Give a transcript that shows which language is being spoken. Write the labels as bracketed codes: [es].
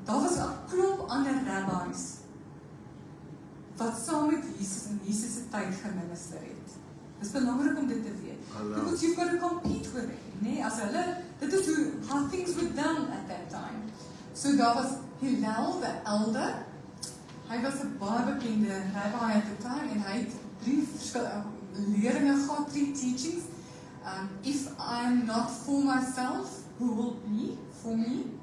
[af] Daar was 'n klomp ander rabbis wat saam met Jesus in Jesus se tyd geminister het. Dit is belangrik om dit te weet. [en] Because you've got to compete with it. Nee, [af] as hulle, dit is [en] how things were done at that time. [af] So daar was Hillel, [en] the elder. [af] Hy was 'n baie bekende rabbi [en] at the time [af] en hy het 3 leringe gehad, [en] 3 teachings. If I'm not for myself, who will be for me?